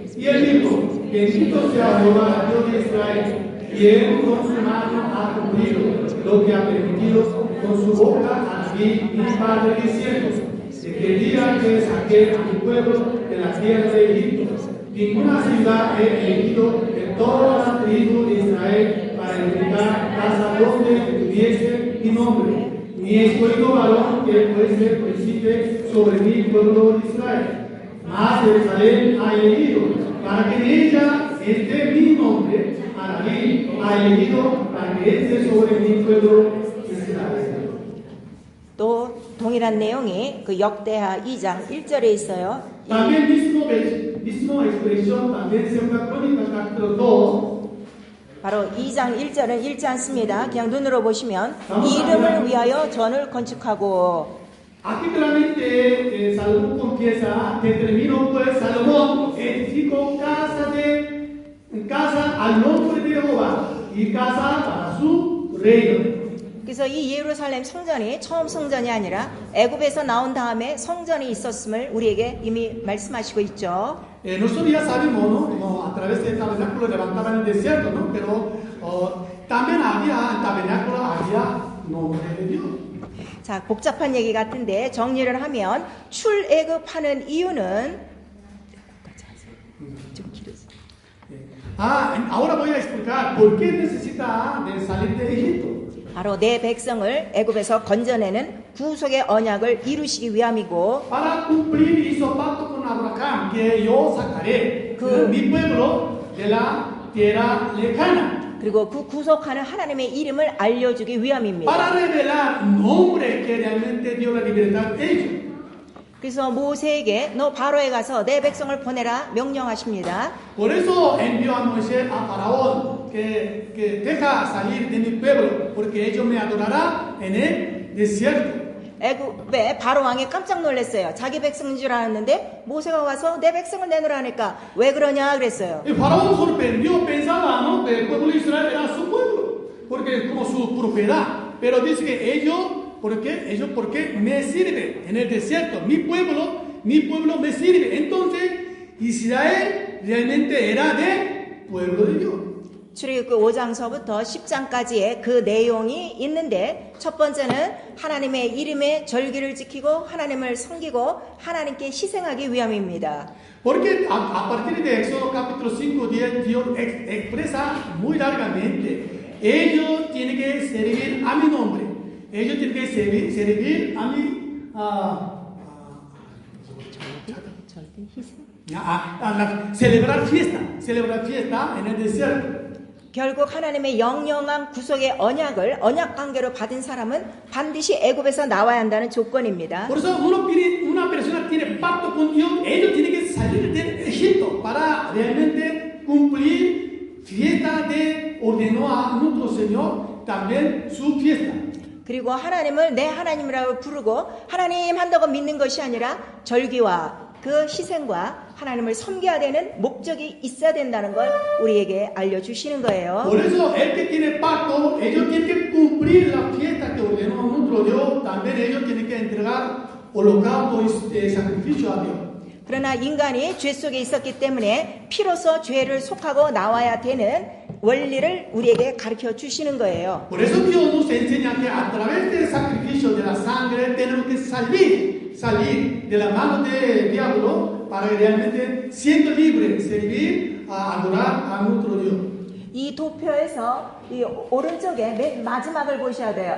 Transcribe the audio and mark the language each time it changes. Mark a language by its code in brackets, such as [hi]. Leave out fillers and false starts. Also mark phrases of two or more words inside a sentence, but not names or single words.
[es] Y él dijo, bendito sea Jehová, Dios de Israel, quien con su mano ha cumplido lo que ha permitido con su boca a David, mi padre, diciendo, el día que saqué a mi pueblo de la tierra de Egipto, ninguna ciudad he elegido de toda la tribu de Israel para edificar casa donde tuviese mi nombre, ni he escogido varón que fuese príncipe sobre mi pueblo de Israel. Mas Jerusalén ha elegido para que en ella esté mi nombre, a David ha elegido para que esté sobre mi pueblo Israel. [ko] 또 동일한 내용이 그 역대하 2장 1절에 있어요. [es] También mismo expresión, también segunda crónica capítulo 2. [ko] 바로 2장 1절은 읽지 않습니다. 그냥 눈으로 보시면 이름을 위하여 전을 건축하고 [es] Aquí claramente Salomón confiesa que terminó pues Salomón edificó casa al nombre de Jehová y casa para su reino. [ko] 그래서 이 예루살렘 성전이 처음 성전이 아니라 애굽에서 나온 다음에 성전이 있었음을 우리에게 이미 말씀하시고 있죠. [es] Nosotros ya sabemos, ¿no? A través del tabernáculo levantaban el desierto, ¿no? Pero también había tabernáculo, había nombre de Dios. [ko] 자, 복잡한 얘기 같은데 정리를 하면 출애굽하는 이유는 좀 길어서. [es] Ahora voy a explicar por qué necesita de salir de Egipto. [ko] 바로 내 백성을 애굽에서 건져내는 구속의 언약을 이루시기 위함이고 [es] Para cumplir hizo pacto con Abraham que yo sacaré mi pueblo de la tierra lejana. [ko] 그리고 그 구속하는 하나님의 이름을 알려주기 위함입니다. [es] Para revelar nombre que realmente dio la libertad a ellos. [ko] 그래서 모세에게 너 바로에 가서 내 백성을 보내라 명령하십니다. [es] Por eso envió a Moisés a Faraón que deja salir de mi pueblo porque ellos me adorarán en el desierto. [ko] 왜 바로 왕이 깜짝 놀랐어요. 자기 백성인 줄 알았는데 모세가 와서 내 백성을 내놓으라 하니까 왜 그러냐 그랬어요. [es] El faraón sorprendió, pensaba, ¿no? Que el pueblo de Israel era su pueblo, porque como su propiedad. Pero dice que ellos, ¿por qué? Ellos, porque me sirven en el desierto. Mi pueblo me sirve. Entonces, Israel realmente era de pueblo de Dios. [ko] 출애굽기 5장서부터 10장까지의 그 내용이 있는데 첫 번째는 하나님의 이름의 절기를 지키고 하나님을 섬기고 하나님께 희생하기 위함입니다. [es] Porque a partir de Éxodo capítulo 5, 10, Dios expresa muy largamente, ellos tienen que servir a mi nombre, ellos tienen que servir a mi... celebrar fiesta en el desierto. [ko] 결국 하나님의 영영한 구속의 언약을 언약 관계로 받은 사람은 반드시 애굽에서 나와야 한다는 조건입니다. [es] Por eso una persona tiene pacto con Dios, ellos tienen que salir de Egipto para realmente cumplir fiesta de ordenó a nuestro Señor también su fiesta. [ko] 그리고 하나님을 내 하나님이라고 부르고 하나님 한다고 믿는 것이 아니라 절기와 그 희생과 하나님을 섬겨야 되는 목적이 있어야 된다는 걸 우리에게 알려주시는 거예요. [es] Por eso el que tiene pacto, ellos tienen que cumplir la fiesta que ordenó nuestro Dios, también ellos tienen que entregar holocausto y sacrificio a Dios. [ko] 그러나 인간이 죄 속에 있었기 때문에 피로서 죄를 속하고 나와야 되는 원리를 우리에게 가르쳐 주시는 거예요. [es] Por eso Dios nos enseña que a través del sacrificio de la sangre tenemos que salir de la mano del diablo para realmente siendo libre servir a adorar a nuestro Dios. [ko] 이 도표에서 이 오른쪽에 맨 마지막을 보셔야 돼요.